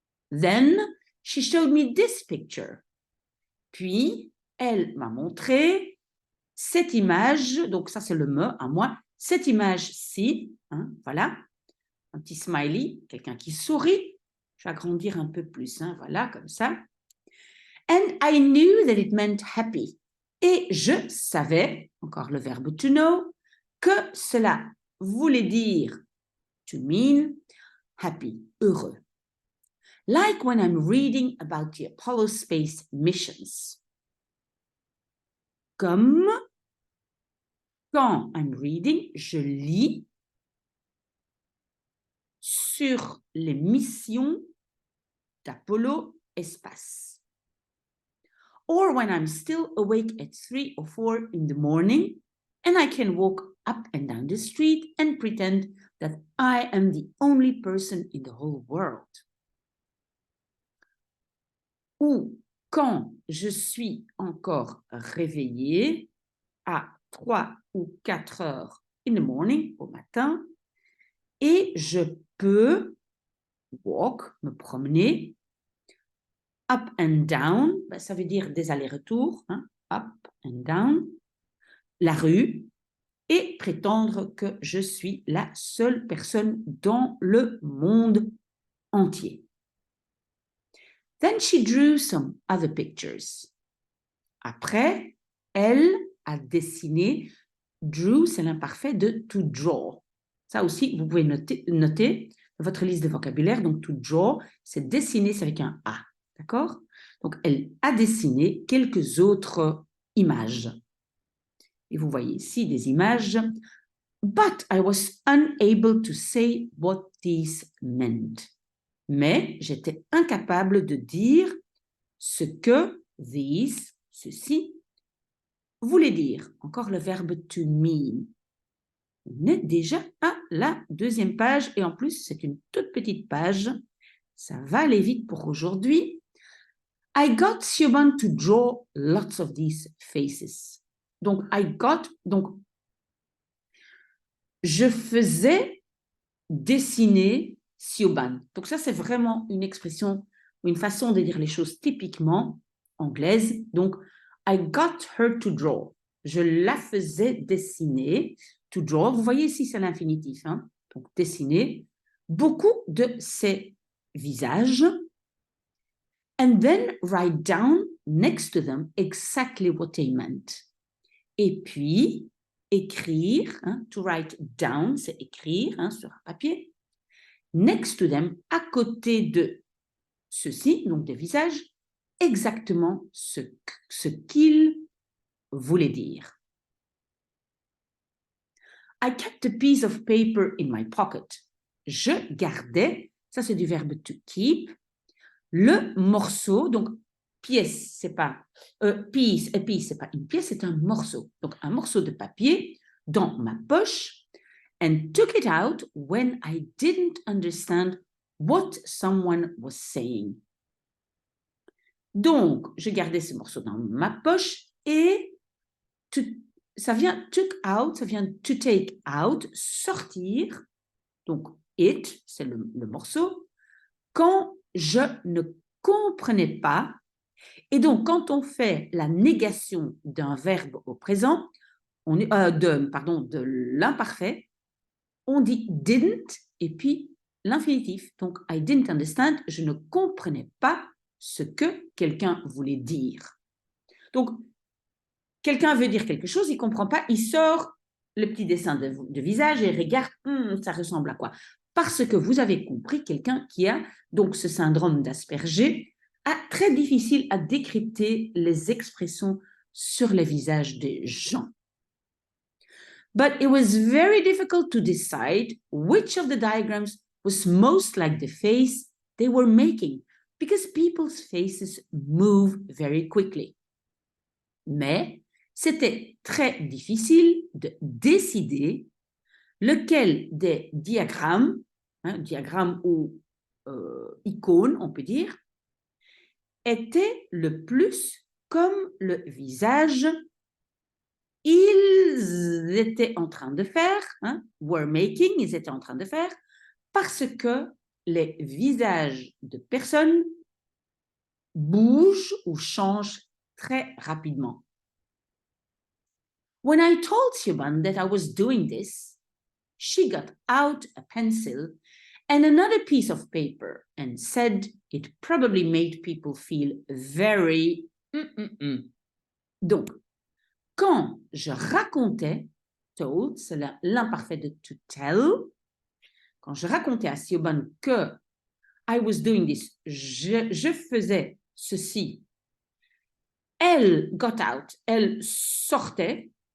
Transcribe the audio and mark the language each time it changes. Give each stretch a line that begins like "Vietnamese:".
English: Then she showed me this picture.
French: Puis, elle m'a montré cette image, donc ça c'est le me, à moi, cette image-ci, voilà, un petit smiley, quelqu'un qui sourit. Je vais agrandir un peu plus, voilà, comme ça.
English: And I knew that it meant happy.
French: Et je savais, encore le verbe to know, que cela voulait dire
English: to mean happy,
French: heureux.
English: Like when I'm reading about the Apollo space missions.
French: Comme quand
English: I'm reading,
French: je lis sur les missions d'Apollo espace.
English: Or when I'm still awake at 3 or 4 in the morning and I can walk up and down the street and pretend that I am the only person in the whole world.
French: Ou quand je suis encore réveillée à 3 ou 4 heures
English: in the morning,
French: au matin, et je peux walk, me promener,
English: up and down,
French: ça veut dire des allers-retours, up and down, la rue, et prétendre que je suis la seule personne dans le monde entier.
English: Then she drew some other pictures.
French: Après, elle a dessiné, drew, c'est l'imparfait de
English: to draw.
French: Ça aussi, vous pouvez noter votre liste de vocabulaire. Donc,
English: to draw,
French: c'est dessiner, c'est avec un A. D'accord? Donc, elle a dessiné quelques autres images. Et vous voyez ici des images.
English: But I was unable to say what these meant.
French: Mais j'étais incapable de dire ce que these, ceci, voulait dire. Encore le verbe
English: to mean.
French: On est déjà à la deuxième page et en plus, c'est une toute petite page. Ça va aller vite pour aujourd'hui.
English: I got Siobhan to draw lots of these faces.
French: Donc, je faisais dessiner Siobhan. Donc ça, c'est vraiment une expression ou une façon de dire les choses typiquement anglaise. Donc,
English: I got her to draw.
French: Je la faisais dessiner.
English: To draw,
French: vous voyez ici, c'est l'infinitif. Hein? Donc, dessiner beaucoup de ses visages.
English: And then write down next to them exactly what they meant.
French: Et puis, écrire, hein,
English: to write down,
French: c'est écrire hein, sur un papier.
English: Next to them,
French: à côté de ceci, donc des visages, exactement ce qu'ils voulaient dire.
English: I kept a piece of paper in my pocket.
French: Je gardais, ça c'est du verbe
English: to keep,
French: le morceau, donc pièce, c'est pas piece, et piece, c'est pas une pièce, c'est un morceau. Donc un morceau de papier dans ma poche
English: and took it out when I didn't understand what someone was saying.
French: Donc, je gardais ce morceau dans ma poche et ça vient
English: took out,
French: ça vient
English: to take out,
French: sortir. Donc, it, c'est le morceau. Quand je ne comprenais pas, et donc quand on fait la négation d'un verbe au présent, de l'imparfait, on dit didn't et puis l'infinitif. Donc,
English: I didn't understand,
French: je ne comprenais pas ce que quelqu'un voulait dire. Donc, quelqu'un veut dire quelque chose, il ne comprend pas, il sort le petit dessin de visage et regarde, ça ressemble à quoi? Parce que vous avez compris, quelqu'un qui a donc ce syndrome d'Asperger a très difficile à décrypter les expressions sur les visages des gens.
English: But it was very difficult to decide which of the diagrams was most like the face they were making because people's faces move very quickly.
French: Mais c'était très difficile de décider lequel des diagrammes, diagrammes ou icônes, on peut dire, était le plus comme le visage ils étaient en train de faire,
English: were making,
French: ils étaient en train de faire, parce que les visages de personnes bougent ou changent très rapidement.
English: When I told Siobhan that I was doing this, she got out a pencil and another piece of paper and said it probably made people feel very...
French: Donc, quand je racontais, told, c'est l'imparfait de
English: to tell,
French: quand je racontais à Siobhan que
English: I was doing this,
French: je faisais ceci, elle
English: got out,
French: elle sortait,